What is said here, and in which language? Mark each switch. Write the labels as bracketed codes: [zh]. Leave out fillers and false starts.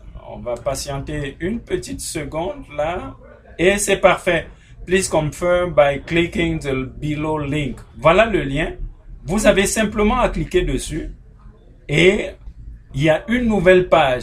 [fr] On va patienter une petite seconde là. Et c'est parfait. [en] Please confirm by clicking the below link. [fr] Voilà le lien. Vous avez simplement à cliquer dessus. Et il y a une nouvelle page.